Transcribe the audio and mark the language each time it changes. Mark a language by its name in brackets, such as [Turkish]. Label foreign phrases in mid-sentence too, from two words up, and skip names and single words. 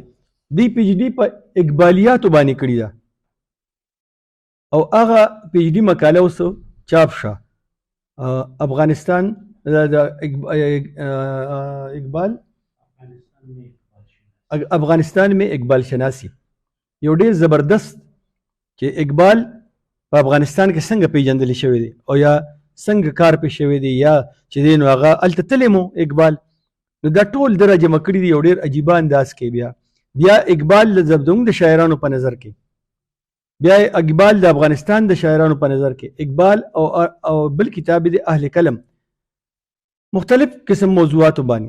[Pashto] دوی پی ایچ ډي په اقبالیاتو باندې کړې ده او هغه پی ایچ ډي مقاله اوس چاپ شه افغانستان اقبال افغانستان میں اقبال شناسی، یو ډېر زبردست چې اقبال په افغانستان کې څنګه پیژندلی شوی دی او یا څنګه کار پې شوی دی یا چې دی نو هغه هلته تللی مو اقبال. نو دا ټول ده را جمع کړي دي یو ډېر عجیبه انداز کې. بیا اقبال زموږ د شاعرانو په نظر کې، بیا اقبال د افغانستان د شاعرانو په نظر کې، اقبال او بل کتاب دی اهل کلم، مختلف قسم موضوعاتو باندې.